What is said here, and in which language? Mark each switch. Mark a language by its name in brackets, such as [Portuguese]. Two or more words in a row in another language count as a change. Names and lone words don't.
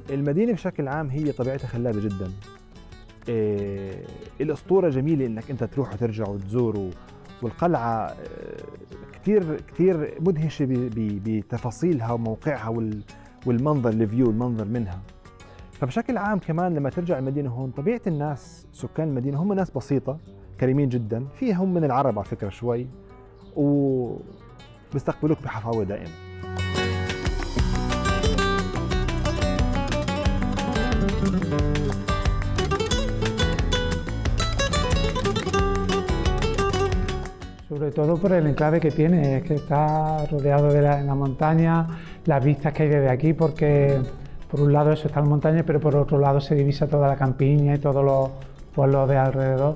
[Arabic] المدينة بشكل عام هي طبيعتها خلابة جدا. الأسطورة جميلة إنك أنت تروح وترجع وتزور، والقلعة كثير مدهشة بتفاصيلها وموقعها والمنظر الفيو المنظر منها. فبشكل عام كمان لما ترجع المدينة هون طبيعة الناس سكان المدينة هم ناس بسيطة كريمين جدا، فيهم من العرب على فكرة شوي، وبيستقبلوك بحفاوة دائما. [Spanish] Sobre todo por el enclave que tiene, es que está rodeado de la montaña, las vistas que hay desde aquí, porque por un lado eso está en montaña, pero por otro lado se divisa toda la campiña y todos los pueblos de alrededor.